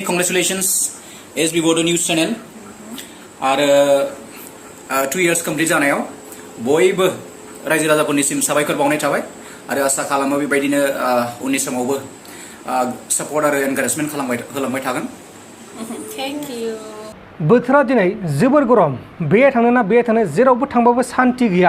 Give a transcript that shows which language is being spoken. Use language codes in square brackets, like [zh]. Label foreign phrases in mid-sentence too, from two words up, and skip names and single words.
[en] Congratulations, SB bodo news channel. [brx] आरो [en] 2 years complete [brx] जानायाव बयबो रायजो राजाफोरनिसिम साबायखर बावनाय थाबाय आरो आसा खालामो बेबायदिनो उननि समावबो सापर्ट आरो एनकारेजमेन्ट होलांबाय थागोन। [en] Thank you. [brx] बोथोरा दिनै जोबोर गरम बे थांनो ना बे थांनो जेरावबो थांबाबो सान्ति गैया।